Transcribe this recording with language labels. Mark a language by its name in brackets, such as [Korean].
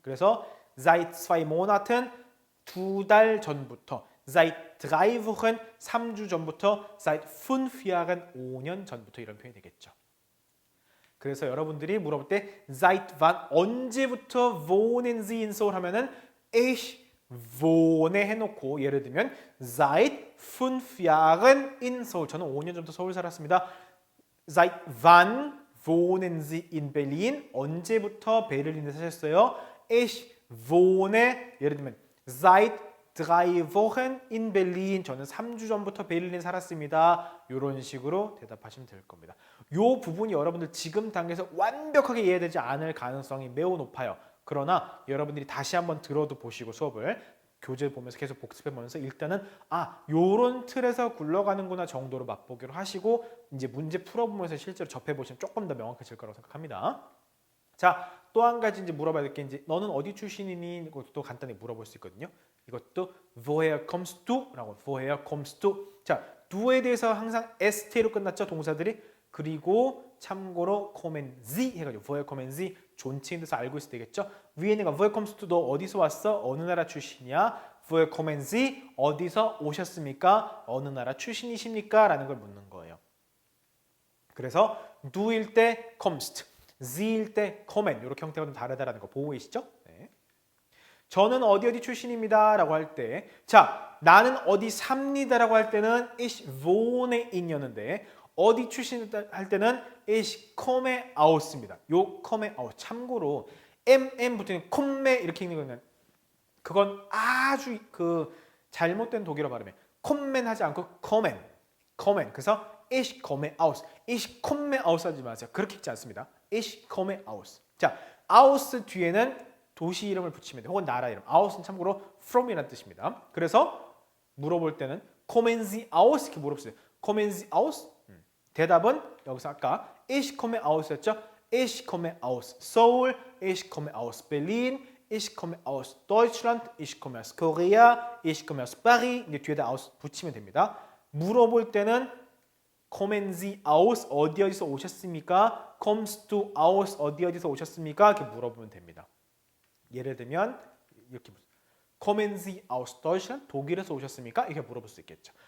[Korean] 그래서 [German] seit zwei Monaten [Korean] 2달 전부터 [German] seit 3 Wochen [Korean] 3주 전부터 [German] seit 5 Jahren [Korean] 5년 전부터 이런 표현이 되겠죠. 그래서 여러분들이 물어볼 때 [German] seit wann [Korean] 언제부터 [German] wohnen Sie in Seoul [Korean] 하면은 [German] ich wohne [Korean] 해놓고 예를 들면 [German] seit 5 Jahren in Seoul [Korean] 저는 5년 전부터 서울 살았습니다. [German] seit wann wohnen Sie in Berlin [Korean] 언제부터 베를린에 사셨어요? [German] ich wohne [Korean] 예를 들면 [German] seit 3 Wochen in Berlin [Korean] 저는 3주 전부터 베를린 살았습니다. 이런 식으로 대답하시면 될 겁니다. 이 부분이 여러분들 지금 단계에서 완벽하게 이해되지 않을 가능성이 매우 높아요. 그러나 여러분들이 다시 한번 들어도 보시고 수업을 교재 보면서 계속 복습해 보면서 일단은 요런 틀에서 굴러가는구나 정도로 맛보기로 하시고 이제 문제 풀어보면서 실제로 접해 보시면 조금 더 명확해질 거라고 생각합니다. 자, 또 한 가지 이제 물어봐야 될 게 이제 너는 어디 출신이니? 이것도 간단히 물어볼 수 있거든요. 이것도 [German] woher kommst du? [Korean] 라고 [German] woher kommst du? [Korean] 자, du에 대해서 항상 st로 끝났죠, 동사들이. 그리고 참고로 [German] kommen Sie [Korean] 해가지고 [German] woher kommen Sie [Korean] 존칭인 데서 알고 있어야 되겠죠. 위에 있는 거 [German] woher kommst du [Korean] 너 어디서 왔어? 어느 나라 출신이야? [German] woher kommen Sie [Korean] 어디서 오셨습니까? 어느 나라 출신이십니까? 라는 걸 묻는 거예요. 그래서 du일 때 kommst, Sie일 때 kommen 이렇게 형태가 좀 다르다라는 거 보고 계시죠? 네. 저는 어디 어디 출신입니다 라고 할 때 자, 나는 어디 삽니다 라고 할 때는 [German] ich wohne in [Korean] 이었는데 어디 출신이다 할 때는 [German] ich komme aus [Korean] 입니다. 요 komme aus 참고로 mm 붙은 komme 이렇게 읽는 거는 그건 아주 그 잘못된 독일어 발음에 kommen 하지 않고 kommen, kommen. 그래서 [German] ich komme aus, [Korean] ich komme aus 하지 마세요. 그렇게 읽지 않습니다. [German] ich komme aus. [Korean] 자, aus 뒤에는 도시 이름을 붙이면 돼. 혹은 나라 이름. aus는 참고로 from이라는 뜻입니다. 그래서 물어볼 때는 [German] kommen Sie aus [Korean] 이렇게 물어보세요. kommen Sie aus? 대답은 여기서 아까 [German] ich komme aus [Korean] 였죠. [German] ich komme aus 서울, ich komme aus Berlin, ich komme aus Deutschland, ich komme aus Korea, ich komme aus Paris. [Korean] 이제 뒤에다 aus 붙이면 됩니다. 물어볼 때는 [German] kommen Sie aus [Korean] 어디 어디서 오셨습니까? [German] kommst du aus [Korean] 어디 어디서 오셨습니까? 이렇게 물어보면 됩니다. 예를 들면 이렇게 [German] kommen Sie aus Deutschland [Korean] 독일에서 오셨습니까? 이렇게 물어볼 수 있겠죠.